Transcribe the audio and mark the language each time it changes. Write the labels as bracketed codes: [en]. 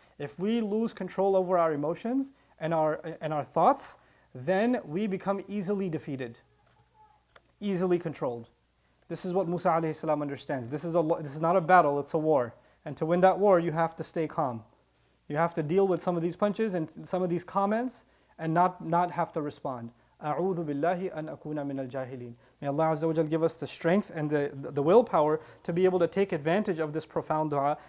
[en] If we lose control over our emotions and our thoughts, then we become easily defeated, easily controlled. This is what Musa alayhi salam understands. This is not a battle, it's a war. And to win that war, you have to stay calm. You have to deal with some of these punches and some of these comments and not have to respond. [ar] أعوذ بالله أن أكون من الجاهلين. [en] May Allah Azza wa Jal give us the strength and the willpower to be able to take advantage of this profound dua.